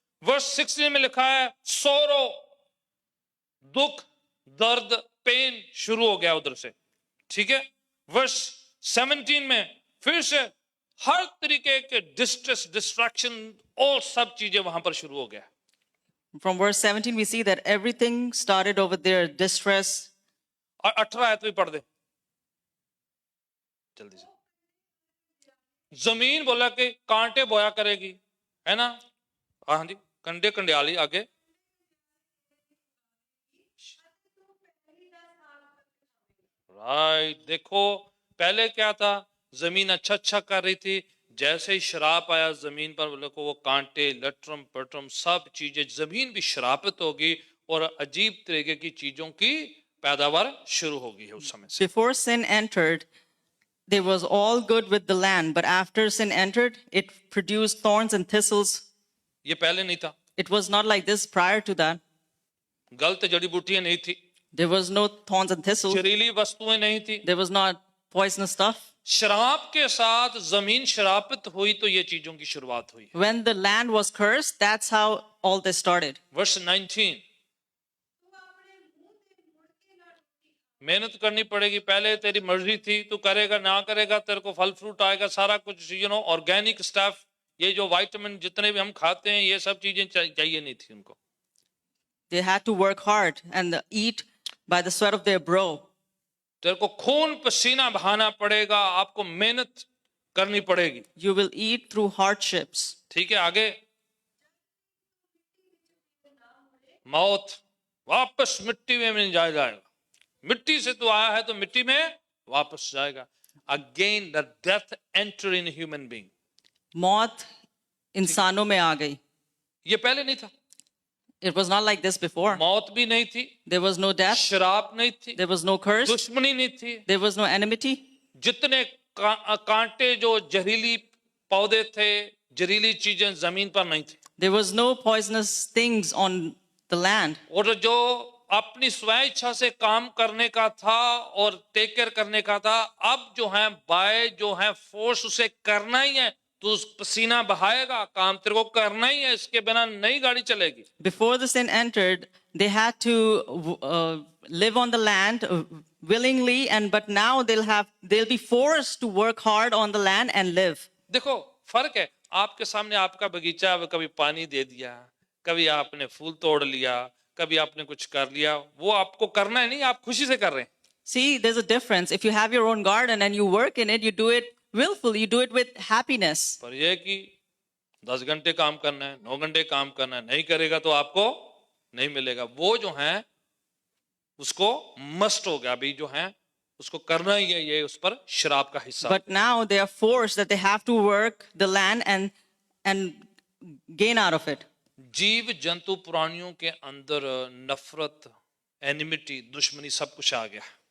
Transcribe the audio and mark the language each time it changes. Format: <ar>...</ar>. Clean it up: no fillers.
<hi>Verse 16 में लिखा है सोरो, दुख, दर्द, पेन शुरू हो गया उधर से. ठीक है. वर्स 17 में फिर से हर तरीके के डिस्ट्रेस, डिस्ट्रैक्शन, और सब चीजें वहां पर शुरू हो गया.</hi> <en>From verse 17, we see that everything started over there, distress.</en> <hi>और 18 आयत भी पढ़ दे जल्दी से. जमीन बोला कि कांटे बोया करेगी, है ना. हाँ जी, कंडे कंडियाली. आगे राइट. देखो पहले क्या था? जमीन अच्छा अच्छा कर रही थी. जैसे ही शराप आया जमीन पर, बोले को वो कांटे, लटरम पटरम, सब चीजें, जमीन भी शरापित होगी और अजीब तरीके की चीजों की पैदावार शुरू होगी है उस समय से.</hi> <en>Before sin entered, there was all good with the land. But after sin entered, it produced thorns and thistles.</en> <hi>ये पहले नहीं था.</hi> <en>It was not like this prior to that.</en> <hi>गलत जड़ी बूटियां नहीं थी,</hi> <en>There was no thorns and thistles.</en> <hi>जहरीली वस्तुएं नहीं थी.</hi> <en>There was not poisonous stuff.</en> <hi>शराब के साथ जमीन शरापित हुई तो ये चीजों की शुरुआत हुई.</hi> <en>When the land was cursed, that's how all this started.</en> <hi>वर्ष 19. मेहनत करनी पड़ेगी. पहले तेरी मर्जी थी, तू करेगा ना करेगा, तेरे को फल फ्रूट आएगा, सारा कुछ,</hi> <en>Organic stuff.</en> <hi>ये जो विटामिन जितने भी हम खाते हैं, ये सब चीजें चाहिए नहीं थी उनको.</hi> <en>They had to work hard and eat by the sweat of their brow.</en> <hi>तेरे को खून पसीना बहाना पड़ेगा, आपको मेहनत करनी पड़ेगी.</hi> <en>You will eat through hardships.</en> <hi>ठीक है. आगे मौत, वापस मिट्टी में नहीं जाएगा. मिट्टी से तो आया है तो मिट्टी में वापस जाएगा.</hi> <en>Again the death enter in human being.</en> <hi>मौत इंसानों में आ गई. ये पहले नहीं था.</hi> <en>It was not like this before.</en> <hi>मौत भी नहीं थी,</hi> <en>There was no death.</en> <hi>शराब नहीं थी,</hi> <en>There was no curse.</en> <hi>दुश्मनी नहीं थी.</hi> <en>There was no enmity.</en> <hi>जितने कांटे, जो जहरीली पौधे थे, जहरीली चीजें जमीन पर नहीं थी.</hi> <en>There was no poisonous things on the land.</en> <hi>और जो अपनी स्वेच्छा से काम करने का था और टेक केयर करने का था, अब जो है बाय जो है फोर्स उसे करना ही है. तू पसीना बहाएगा, काम तेरे को करना ही है, इसके बिना नई गाड़ी चलेगी.</hi> <en>Before the sin entered, they had to live on the land willingly, but now they'll be forced to work hard on the land and live.</en> <hi>देखो फर्क है, आपके सामने आपका बगीचा, कभी पानी दे दिया, कभी आपने फूल तोड़ लिया, कभी आपने कुछ कर लिया, वो आपको करना है नहीं, आप खुशी से कर रहे हैं.</hi> <en>See, there's a difference. If you have your own garden and you work in it, you do it willfully, you do it with happiness.</en> <hi>पर यह है कि 10 घंटे काम करना है, 9 घंटे काम करना है, नहीं करेगा तो आपको नहीं मिलेगा. वो जो है उसको मस्ट हो गया, अभी जो है उसको करना ही है, ये उस पर शराब का हिस्सा.</hi> <en>But now they are forced that they have to work the land and gain out of it.</en> <hi>जीव जंतु प्राणियों के अंदर नफरत, एनिमिटी, दुश्मनी सब कुछ आ गया.</hi>